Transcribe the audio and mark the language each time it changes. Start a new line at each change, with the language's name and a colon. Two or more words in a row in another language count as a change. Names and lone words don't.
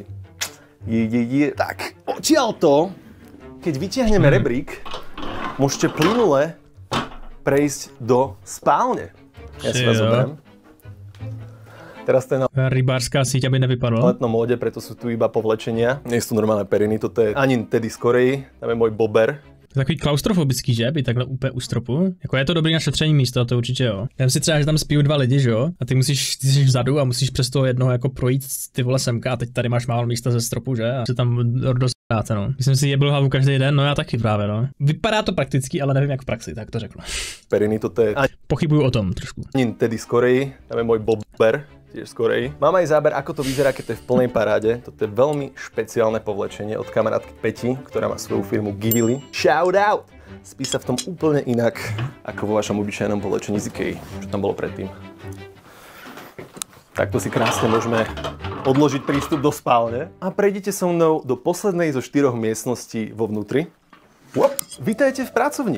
Slovak: Tak, odtiaľto, keď vytiahneme rebrík, môžete plynule prejsť do spálne. Ja si vás zoberiem. Teraz to je na
Czech: rybářská síť, aby nevypadlo.
Slovak: letnom móde, preto sú tu iba povlečenia. Nie sú normálne periny, toto je ani Teddy z Koreji, tam je môj bober.
Czech: To je takový klaustrofobický, že? Být takhle úplně u stropu. Jako je to dobrý na šetření místo, to určitě jo. Já si třeba, že tam spí 2 lidi, že jo? A ty jsi vzadu a musíš přes toho jednoho jako projít ty vole semka a teď tady máš málo místa ze stropu, že? A se tam dostáte, no. Myslím si, jebl hlavu každý den, no já taky právě, no. Vypadá to prakticky, ale nevím jak v praxi, tak to řeknu.
Slovak: Periny, toto je
Czech: Pochybuju o tom trošku.
Slovak: ani Teddy z Koreji, tam je môj bober. Tiež z Koreji. Mám aj záber, ako to vyzerá, keď to je v plnej paráde. Toto je veľmi špeciálne povlečenie od kamarátky Peti, ktorá má svoju firmu Givili.
English: Shout out!
Slovak: Spí sa v tom úplne inak, ako vo vašom obyčajnom povlečení z Ikei, čo tam bolo predtým. Takto si krásne môžeme odložiť prístup do spálne. A prejdite so mnou do poslednej zo 4 miestností vo vnútri. Vítajte v pracovni.